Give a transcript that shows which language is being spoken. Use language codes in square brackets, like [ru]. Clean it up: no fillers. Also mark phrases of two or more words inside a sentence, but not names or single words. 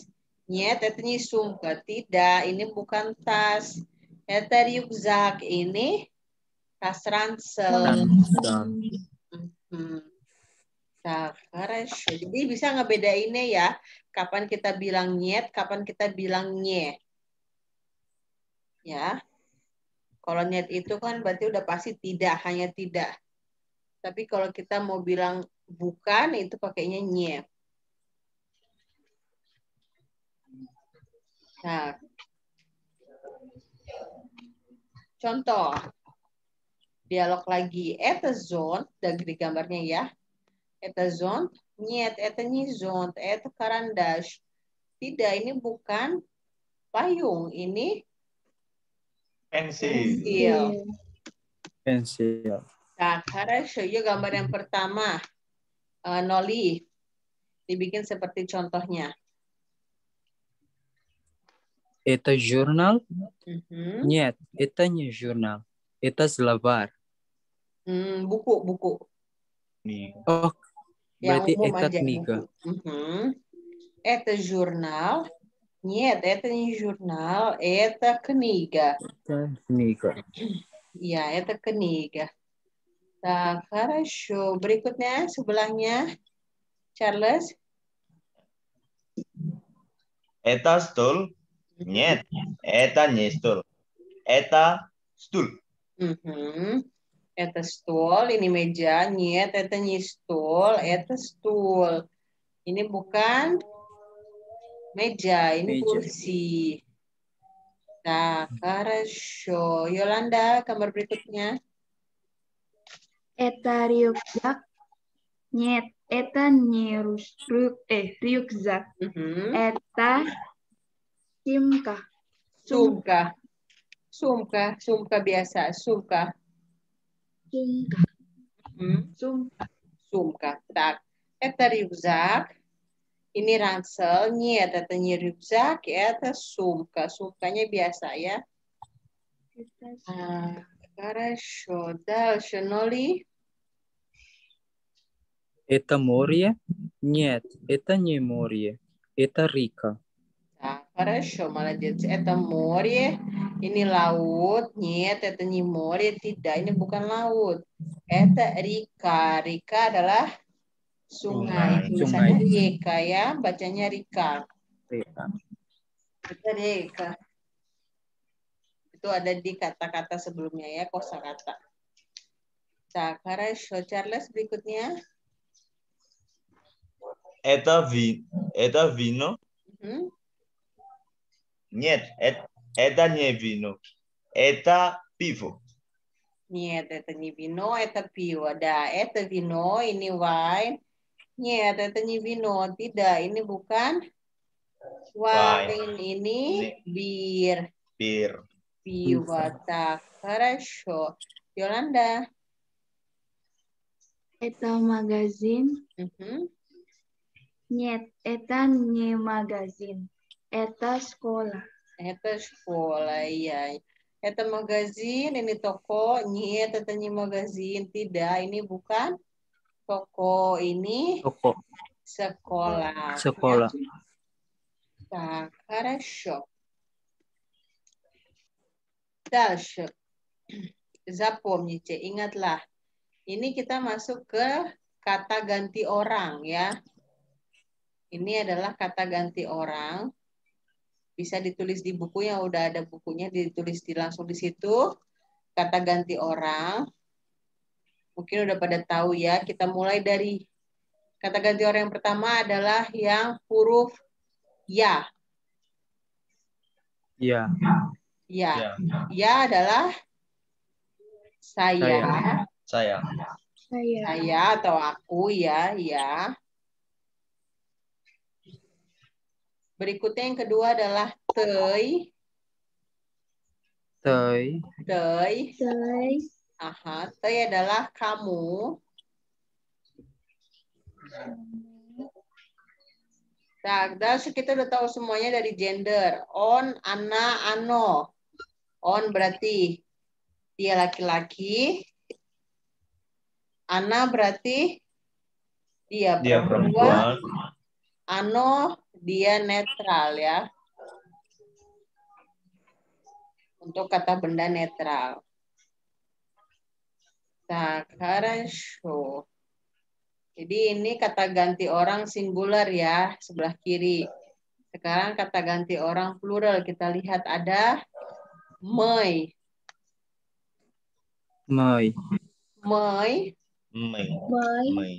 [ru] Нет, это не sumka. [id] Tidak, ini bukan tas. [ru] Это рюкзак, [id] ini tas ransel. [ru] Nah, хорошо. [id] Jadi bisa ngebedainnya ya. Kapan kita bilang nyet, kapan kita bilang nye. Ya. Kalau nyet itu kan berarti udah pasti tidak, hanya tidak. Tapi kalau kita mau bilang bukan, itu pakainya nye. Nah. Contoh. Dialog lagi. [ru] Это зонт, [id] dari gambarnya ya. [ru] Это зонт. Нет, это не зонт, это карандаш. [id] Tidak, ini bukan payung, ini Pensil. Pensil. [ru] Nah, хорошо. [id] Yuk gambar yang pertama. Noli. Dibikin seperti contohnya. [ru] Это журнал? Нет, это не журнал. Это словарь. [id] Buku. Oh, Yang berarti umum это aja. [ru] книга. Это журнал. Нет, это не журнал, это книга. Это книга. Ya, это книга. Так, хорошо. [id] Berikutnya, sebelahnya. Charles. [ru] Это стол? Нет, это не стол. Это стул. Это стол, [id] ini meja. [ru] Нет, это не стол, это стул. [id] Ini bukan meja, ini kursi. [ru] Nah, хорошо. [id] Yolanda, gambar berikutnya. [ru] Это рюкзак. Нет, это не рюкзак. Это сумка. [id] Sumka biasa, sumka. Sumka. [ru] Так, это рюкзак. [id] Ini ransel. [ru] Нет, это не рюкзак, это сумка. [id] Сумкanya biasa ya. [ru] Хорошо. Дальше, Ноли. Это море? Нет, это не море. Это река. Хорошо, молодец. Это море. [id] Ini laut. [ru] Нет, это не море. [id] Tidak, ini bukan laut. [ru] Это река. [id] Река adalah sungai. Tulisannya Rika ya. Bacanya Rika. Itu Rika. Itu ada di kata-kata sebelumnya ya, kosakata. [ru] Так, хорошо. [id] Charles, berikutnya. [ru] Это вино. Mhm. Нет, это не вино. Это пиво. Нет, это не вино, это пиво. Да, это вино, [id] ini wine. [ru] Нет, это не вино. [id] Tidak, ini bukan wine. Ini bir. Bir. [ru] Пиво. Так, хорошо. Yolanda. Это магазин. Mhm. Нет, это не магазин. Это школа. Это школа, iya. Это магазин, [id] ini toko. [ru] Нет, это не магазин. [id] Tidak, ini bukan toko. Ini Toko. sekolah. Sekolah. [ru] Так, хорошо. Дальше. Запомните, [id] ingatlah. Ini kita masuk ke kata ganti orang ya. Ini adalah kata ganti orang. Bisa ditulis di buku yang udah ada bukunya, ditulis langsung di situ. Kata ganti orang. Mungkin udah pada tahu ya. Kita mulai dari kata ganti orang yang pertama adalah yang huruf ya. Ya. Ya. Ya adalah saya. Saya. Saya atau aku ya. Ya. Berikutnya yang kedua adalah tei. Tei. Tei. Tei. Aha, tei adalah kamu. Nah, kita udah tahu semuanya dari gender. [ru] Он, она, оно. [id] On berarti dia laki-laki. Ana berarti dia perempuan. Ano dia netral ya. Untuk kata benda netral. [ru] Так, хорошо. [id] Jadi ini kata ganti orang singular ya, sebelah kiri. Sekarang kata ganti orang plural. Kita lihat ada mei. Mei. Mei. Mei.